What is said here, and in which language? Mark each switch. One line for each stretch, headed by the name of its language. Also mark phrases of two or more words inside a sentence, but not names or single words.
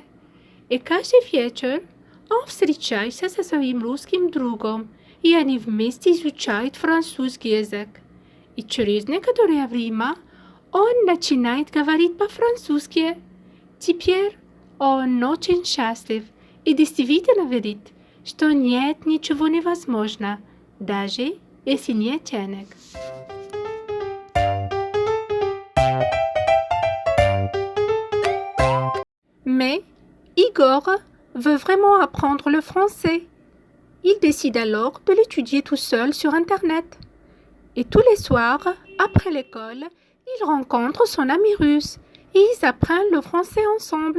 Russian: И каждый вечер он встречается со своим русским другом, и они вместе изучают французский язык. И через некоторое время он начинает говорить по-французски. Теперь он очень счастлив и действительно верит, что нет ничего невозможного, даже если нет денег.
French: Mais Igor veut vraiment apprendre le français. Il décide alors de l'étudier tout seul sur Internet. Et tous les soirs, après l'école, il rencontre son ami russe et ils apprennent le français ensemble.